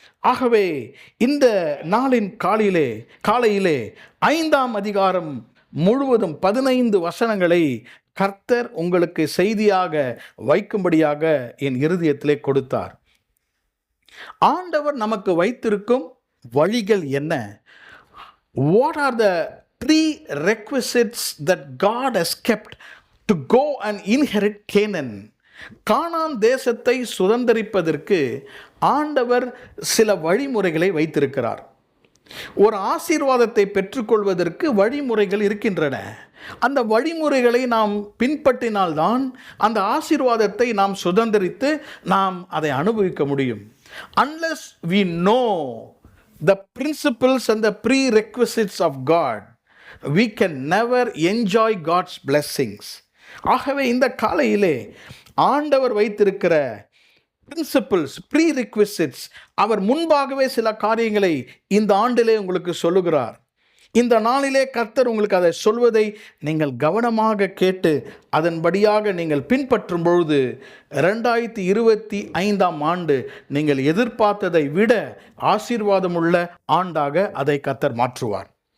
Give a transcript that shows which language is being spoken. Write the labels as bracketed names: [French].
[Tamil] ஆகவே இந்த நாளின் காலையிலே 5ஆம் அதிகாரம் முழுவதும் 15 வசனங்களை கர்த்தர் உங்களுக்கு செய்தியாக வைக்கும்படியாக என் இருதயத்திலே கொடுத்தார். ஆண்டவர் நமக்கு வைத்திருக்கும் வழிகள் என்ன? [English] What are the prerequisites that God has kept to go and inherit Canaan? [Tamil] கானான் தேசத்தை சுதந்தரிப்பதற்கு ஆண்டவர் சில வழிமுறைகளை வைத்திருக்கிறார். ஒரு ஆசீர்வாதத்தை பெற்றுக்கொள்வதற்கு வழிமுறைகள் இருக்கின்றன. அந்த வழிமுறைகளை நாம் பின்பற்றினால்தான் அந்த ஆசீர்வாதத்தை நாம் சுதந்தரித்து நாம் அதை அனுபவிக்க முடியும். [English] Unless we know the principles and the prerequisites of God, we can never enjoy God's blessings. [Tamil] ஆகவே இந்த காலையிலே ஆண்டவர் வைத்திருக்கிற பிரின்சிபிள்ஸ், ப்ரீரிக்விசிட்ஸ், அவர் முன்பாகவே சில காரியங்களை இந்த ஆண்டிலே உங்களுக்கு சொல்லுகிறார். இந்த நாளிலே கர்த்தர் உங்களுக்கு அதை சொல்வதை நீங்கள் கவனமாக கேட்டு அதன்படியாக நீங்கள் பின்பற்றும் பொழுது 2025ஆம் ஆண்டு நீங்கள் எதிர்பார்த்ததை விட ஆசீர்வாதமுள்ள ஆண்டாக அதை கர்த்தர் மாற்றுவார்.